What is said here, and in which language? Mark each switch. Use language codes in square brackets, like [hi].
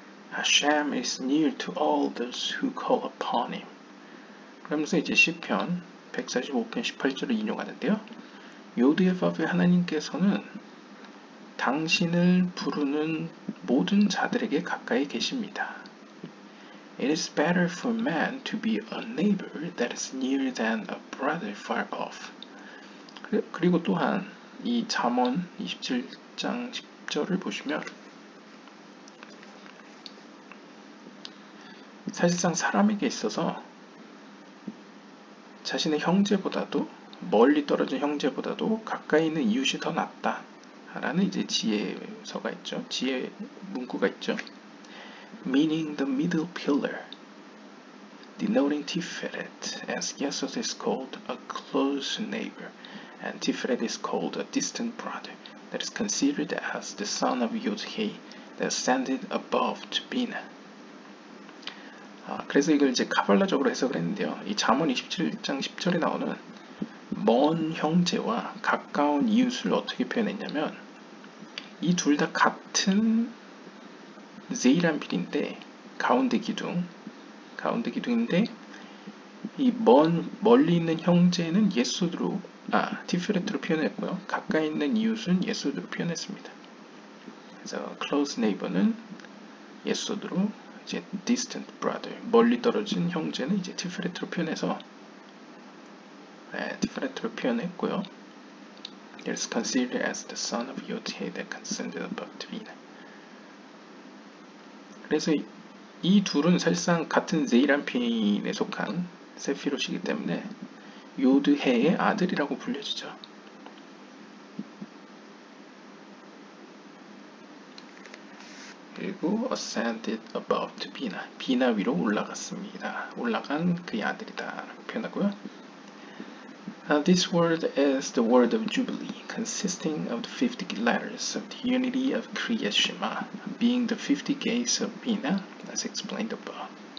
[en] Hashem is near to all those who call upon him. [ko] 그러면서 이제 시편 145편 18절을 인용하는데요. 요드에바브의 하나님께서는 당신을 부르는 모든 자들에게 가까이 계십니다. [en] It is better for man to be a neighbor that is near than a brother far off. [ko] 그리고 또한 이 잠언 27장 10절을 보시면 사실상 사람에게 있어서 자신의 형제보다도 멀리 떨어진 형제보다도 가까이 있는 이웃이 더 낫다 라는 이제 지혜서가 있죠. 지혜 문구가 있죠. [en] Meaning the middle pillar, denoting Tiferet, as Yesod is called a close neighbor, and Tiferet is called a distant brother, that is considered as the son of Yod-Heh, that ascended above to Bina. [ko] 그래서 이걸 이제 카발라적으로 해석을 했는데요. 이 잠언 27장 10절에 나오는 먼 형제와 가까운 이웃을 어떻게 표현했냐면 이 둘 다 같은 제이란필인데 가운데 기둥인데 이 멀리 있는 형제는 예소드로 티프레트로 표현했고요. 가까이 있는 이웃은 예소드로 표현했습니다. 그래서 close neighbor는 예소드로, 이제 distant brother, 멀리 떨어진 형제는 이제 티프레트로 표현해서 티프레트로 표현했고요. [en] It is considered as the son of Yod-Heh that ascended above to Bina. [ko] 그래서 이 둘은 사실상 같은 제이란핀에 속한 세피롯이기 때문에 요드해의 아들이라고 불려지죠. 그리고 [en] ascended above to Bina, [ko] 비나 위로 올라갔습니다. 올라간 그의 아들이다 라고 표현하고요. [en] This word is the word of Jubilee, consisting of the 50 letters of the unity of Kriya Shema, being the 50 gates of Bina, as explained above.